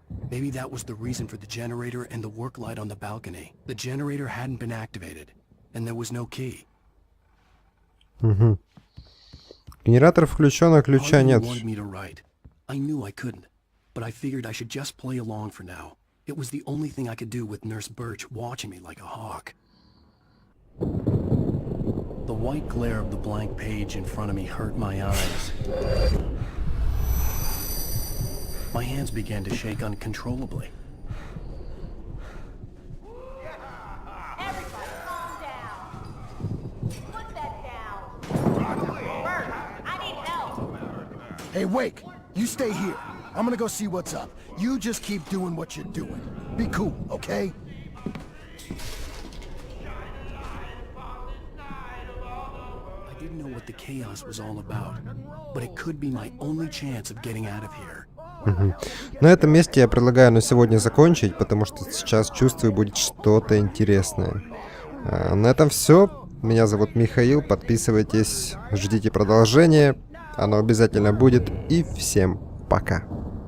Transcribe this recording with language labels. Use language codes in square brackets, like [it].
[en] Maybe that was the reason for the generator and the work light on the balcony. The generator hadn't been activated, and there was no key. Угу. [ru] Генератор включен, а ключа нет. [en] I knew I couldn't, but I figured I should just play along for now. It was the only thing I could do with Nurse Birch watching me like a hawk. The white glare of the blank page in front of me hurt my eyes. My hands began to shake uncontrollably. Everybody calm down. Put that down. Bert, I need help. Hey, Wake, you stay here. I'm gonna go see what's up. You just keep doing what you're doing. Be cool, okay? I didn't know what the chaos was all about, but it could be my only chance of getting out of here. [ru] На этом месте я предлагаю на сегодня закончить, потому что сейчас чувствую, будет что-то интересное. На этом все. Меня зовут Михаил. Подписывайтесь, ждите продолжения. Оно обязательно будет. И всем пока.